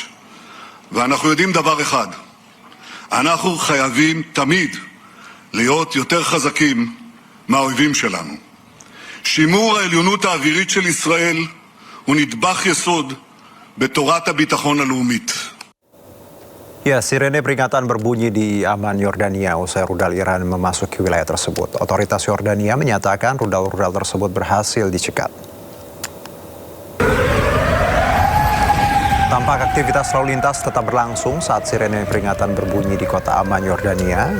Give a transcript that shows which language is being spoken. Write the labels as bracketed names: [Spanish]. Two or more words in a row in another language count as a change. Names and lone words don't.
[Hebrew] ואנחנו יודעים דבר אחד, אנחנו חייבים תמיד להיות יותר חזקים מהאויבים שלנו. שימור העליונות האווירית של ישראל הוא נדבך יסוד בתורת הביטחון הלאומית. [Indonesian] Ya, sirene peringatan berbunyi di Amman, Yordania usai rudal Iran memasuki wilayah tersebut. Otoritas Yordania menyatakan rudal-rudal tersebut berhasil dicegat. Tampak aktivitas lalu lintas tetap berlangsung saat sirene peringatan berbunyi di kota Amman, Yordania.